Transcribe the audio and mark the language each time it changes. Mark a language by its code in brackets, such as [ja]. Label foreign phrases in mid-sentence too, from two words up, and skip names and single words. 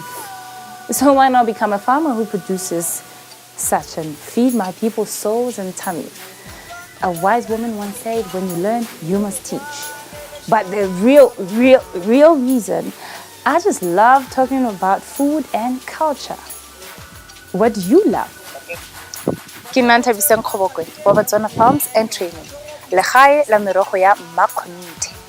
[en] So why not become a farmer who produces such and feed my people's souls and tummy? A wise woman once said, when you learn, you must teach. But the real reason, I just love talking about food and culture. What do you love? [nso] Ke nna Nthabiseng Kgobokwe wa Botswana Farms and Training. Legae la merogo ya Mmakgonthe.